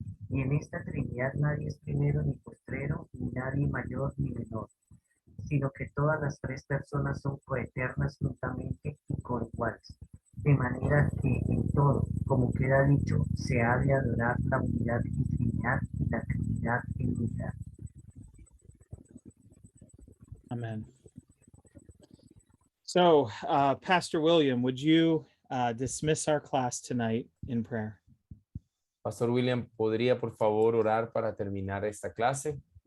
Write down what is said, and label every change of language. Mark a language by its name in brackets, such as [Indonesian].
[Spanish] Y en esta Trinidad nadie es primero ni postrero, ni nadie mayor ni menor, sino que todas las tres personas son coeternas juntamente y coiguales. De manera que en todo, como queda dicho, se ha de adorar la unidad en Trinidad y la Trinidad en unidad. Amen. [English] So, Pastor William, would you dismiss our class tonight in prayer? [Spanish] Pastor William, ¿podría por favor orar para terminar esta clase?